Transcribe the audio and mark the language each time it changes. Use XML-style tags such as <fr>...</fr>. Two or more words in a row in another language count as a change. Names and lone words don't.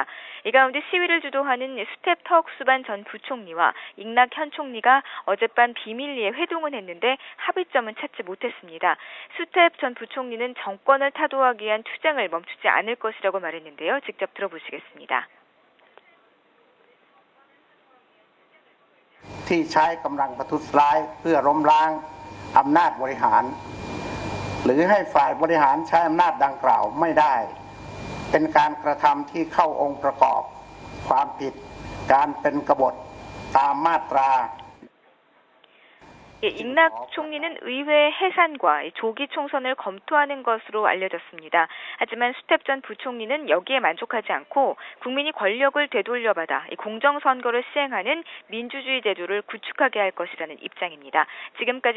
<ko>이 가운데 시위를 주도하는 수텝 턱수반 전 부총리와 잉락 현 총리가 어젯밤 비밀리에 회동을 했는데 합의점은 찾지 못했습니다. 수텝 전 부총리는 정권을 타도하기 위한 투쟁을 멈추지 않을 것이라고 말했는데요. 직접 들어보시겠습니다.</ko> <th>ที่ใช้กำลังประทุษร้ายเพื่อล้มล้างอำนาจบริหารหรือให้ฝ่ายบริหารใช้อำนาจดังกล่าวไม่ได้เป็นการกระทำที่เข้าองค์ประกอบความผิดการเป็นกบฏตามมาตรา</th> <ko>잉락 총리는 의회 해산과 조기 총선을 검토하는 것으로 알려졌습니다. 하지만 수텝 전 부총리는 여기에 만족하지 않고 국민이 권력을 되돌려받아 공정선거를 시행하는 민주주의 제도를 구축하게 할 것이라는 입장입니다.</ko>